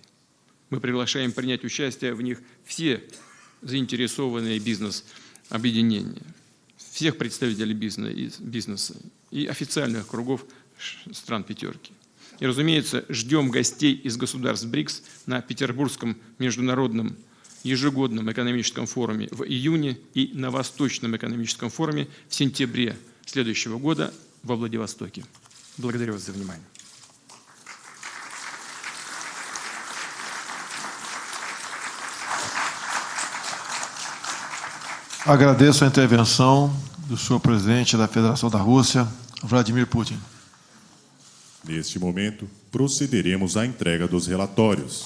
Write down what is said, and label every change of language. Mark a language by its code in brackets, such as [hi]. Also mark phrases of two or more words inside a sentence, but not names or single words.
[ru] Мы приглашаем принять участие в них все заинтересованные бизнес-объединения, всех представителей бизнеса и официальных кругов стран пятерки. И, разумеется, ждем гостей из государств БРИКС на Петербургском международном ежегодном экономическом форуме в июне и на Восточном экономическом форуме в сентябре следующего года во Владивостоке. Благодарю вас за внимание. [pt] Agradeço a intervenção do senhor presidente da Federação da Rússia, Vladimir Putin. Neste momento, procederemos à entrega dos relatórios.